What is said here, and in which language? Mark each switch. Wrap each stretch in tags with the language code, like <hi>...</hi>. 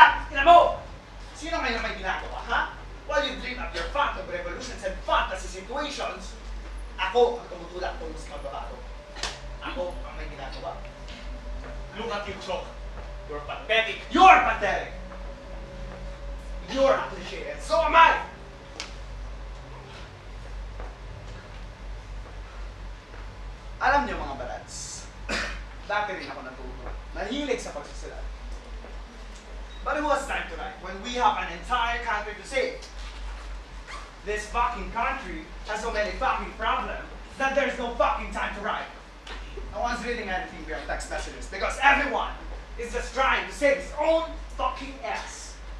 <tl>Ina mo! Sino ngayon may ginagawa, ha?</tl> <en>While you dream up your phantom revolutions and fantasy situations,</en> <tl>ako ang tumutulak kung mas magbabago. Ako ang may ginagawa.</tl> <en>Look at you, Chok. You're pathetic. You're pathetic! You're a cliche, and so am I!</en> <tl>Alam niyo mga barads, dati rin ako natuto. Nahilig sa pagsusulat.</tl> <en>But it was time to write when we have an entire country to save. This fucking country has so many fucking problems that there's no fucking time to write. No one's reading anything beyond text messages because everyone is just trying to save his own fucking ass.</en>